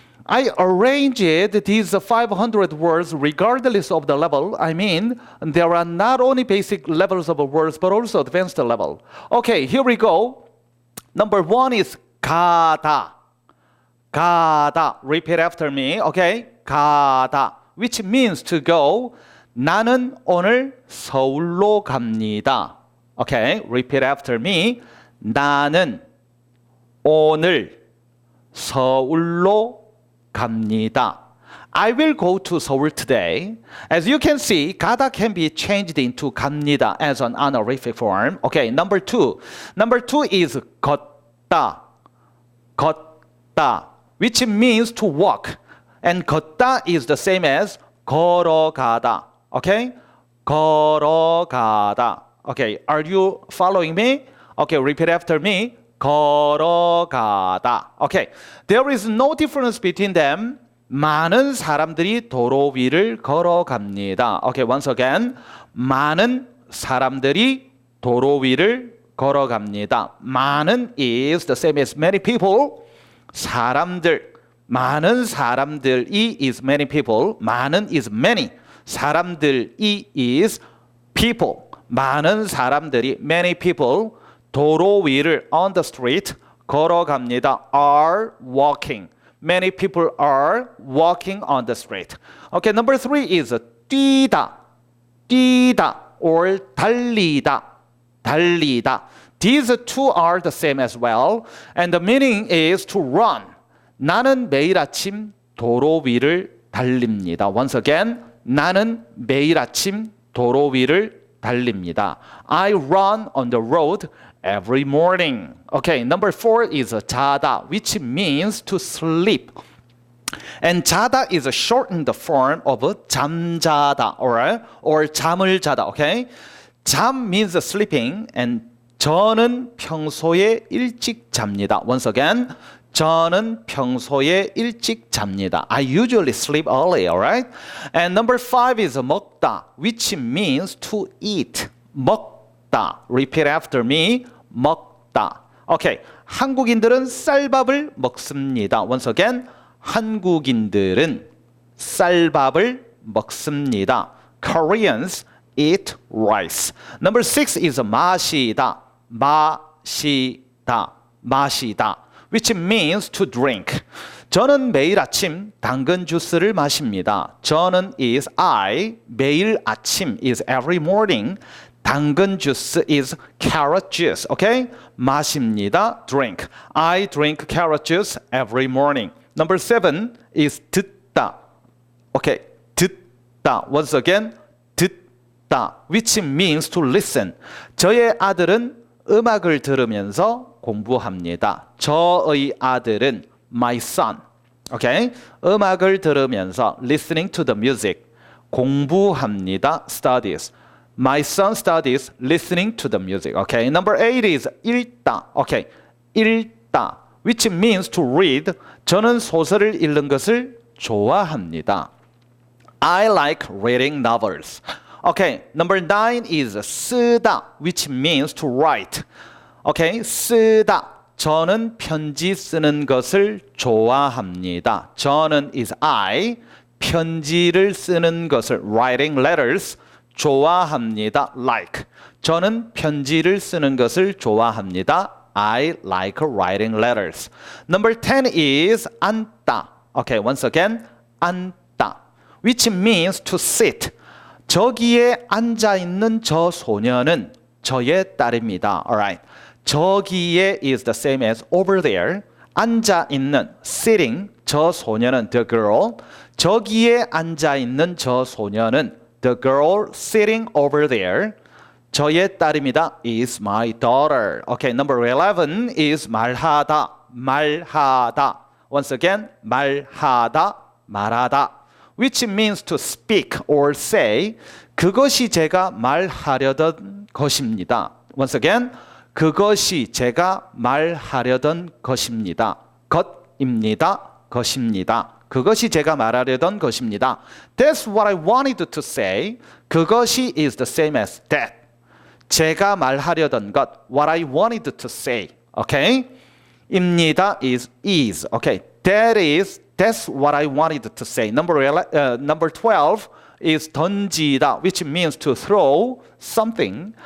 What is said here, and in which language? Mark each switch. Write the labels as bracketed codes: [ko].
[en] I arranged these 500 words regardless of the level. I mean, there are not only basic levels of words, but also advanced level. Okay, here we go. Number 1 is 가다. 가다. Repeat after me, okay? 가다, which means to go. [ko] 나는 오늘 서울로 갑니다. [en] Okay, repeat after me. [ko] 나는 오늘 서울로 갑니다. [en] I will go to Seoul today. As you can see, 가다 can be changed into 갑니다 as an honorific form. Okay, number 2. Number 2 is 걷다. 걷다, which means to walk. And 걷다 is the same as 걸어가다. Okay? 걸어가다. Okay, are you following me? Okay, repeat after me. 걸어가다. Okay, there is no difference between them. [ko] 많은 사람들이 도로 위를 걸어갑니다. [en] Okay, once again. [ko] 많은 사람들이 도로 위를 걸어갑니다. [en] 많은 is the same as many people. [ko] 사람들. 많은 사람들이 [en] is many people. 많은 is many. 사람들이 is people. [ko] 많은 사람들이 [en] many people [ko] 도로 위를 [en] on the street 걸어갑니다. Are walking. Many people are walking on the street. Okay, number 3 is 뛰다. [ko] 뛰다 or 달리다. 달리다. [en] These two are the same as well. And the meaning is to run. [ko] 나는 매일 아침 도로 위를 달립니다. [en] Once again, [ko] 나는 매일 아침 도로 위를 달립니다. [en] I run on the road every morning. Okay, number 4 is 자다, which means to sleep. And 자다 is a shortened form of 잠자다 or [ko] 잠을 자다. [en] Okay, 잠 means sleeping, and [ko] 저는 평소에 일찍 잡니다. [en] Once again, [ko] 저는 평소에 일찍 잡니다. [en] I usually sleep early, alright? And number 5 is 먹다, which means to eat. 먹다. Repeat after me. 먹다. Okay. [ko] 한국인들은 쌀밥을 먹습니다. [en] Once again. [ko] 한국인들은 쌀밥을 먹습니다. [en] Koreans eat rice. Number 6 is 마시다. 마시다. 마시다. Which means to drink. [ko] 저는 매일 아침 당근 주스를 마십니다. [en] 저는 is I. [ko] 매일 아침 [en] is every morning. [ko] 당근 주스 [en] is carrot juice. Okay? 마십니다. Drink. I drink carrot juice every morning. Number 7 is 듣다. Okay. 듣다. Once again. 듣다. Which means to listen. [ko] 저의 아들은 음악을 들으면서 공부합니다. 저의 아들은 [en] my son. Okay? [ko] 음악을 들으면서 [en] listening to the music. 공부합니다. Studies. My son studies listening to the music. Okay? Number 8 is 읽다. Okay. 읽다. Which means to read. [ko] 저는 소설을 읽는 것을 좋아합니다. [en] I like reading novels. Okay. Number 9 is 쓰다, which means to write. Okay, 쓰다. [ko] 저는 편지 쓰는 것을 좋아합니다. 저는 [en] is I. [ko] 편지를 쓰는 것을 [en] writing letters [ko] 좋아합니다. [en] Like. [ko] 저는 편지를 쓰는 것을 좋아합니다. [en] I like writing letters. Number 10 is 앉다. Okay, once again, 앉다. Which means to sit. [ko] 저기에 앉아 있는 저 소녀는 저의 딸입니다. Alright. [en] 저기에 is the same as over there. [ko] 앉아 있는 sitting 저 소녀는 [en] the girl. [ko] 저기에 앉아 있는 저 소녀는 [en] the girl sitting over there. [ko] 저의 딸입니다. [en] is my daughter. Okay, number 11 is 말하다. [ko] 말하다. [en] Once again, 말하다, 말하다. Which means to speak or say. [ko] 그것이 제가 말하려던 것입니다. Once again, 그것이 제가 말하려던 것입니다. 것입니다. 것입니다. 그것이 제가 말하려던 것입니다. [en] That's what I wanted to say. 그것이 is the same as that. [ko] 제가 말하려던 것. [en] What I wanted to say. Okay? 입니다 is. Okay. That's what I wanted to say. Number 12 is 던지다, which means to throw something.